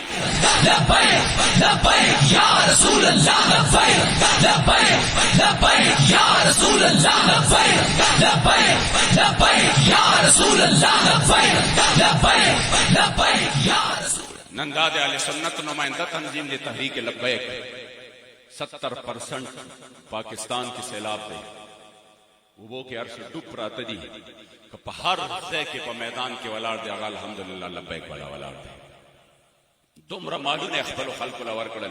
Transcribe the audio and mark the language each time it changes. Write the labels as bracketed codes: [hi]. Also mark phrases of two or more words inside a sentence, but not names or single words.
[ar] لبیک لبیک یا رسول اللہ لبیک لبیک لبیک یا رسول اللہ لبیک لبیک لبیک یا رسول اللہ لبیک لبیک لبیک یا رسول [ps] نن دا د اهل سنت [ur] نمائندہ تنظیم [ps] د تحریک لبیک 70% پاکستان کې سیلاب دی وبو کې هر څه ډوب پراته دي که په هر ځای کې په میدان کې ولاړ دی هغه الحمدلله لبیک والا ولاړ دی دومره مالونه خپلو خلکو له ورکړل